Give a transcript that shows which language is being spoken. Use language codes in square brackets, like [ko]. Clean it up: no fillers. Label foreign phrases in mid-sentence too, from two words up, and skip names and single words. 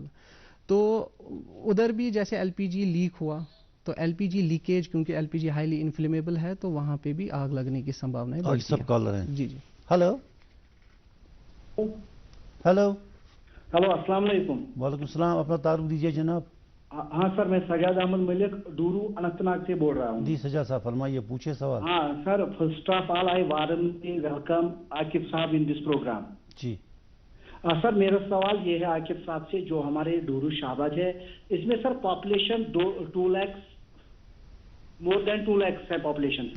[ur] تو ادھر بھی جیسے ایل پی جی لیک ہوا تو ایل پی جی لیکیج، کیونکہ ایل پی جی [en] highly inflammable [ur] ہے، تو وہاں پہ بھی آگ لگنے کی سمبھاونا بڑھتی ہے. سب کالر ہیں. جی جی. ہلو ہلو ہلو السلام علیکم. وعلیکم السلام. اپنا تعارف دیجیے جناب. ہاں سر، میں سجاد احمد ملک ڈورو اننت ناگ سے بول رہا ہوں. جی سجاد صاحب فرمائیے، پوچھے سوال. [en] Haan sir, first of all I warmly welcome Aqib sahab in this program. [ur] جی سر میرا سوال یہ ہے عاقب صاحب سے، جو ہمارے ڈورو شہباز ہے اس میں سر پاپولیشن 2 لاکھ [en] more than [ur] 2 لاکھ ہے پاپولیشن سر.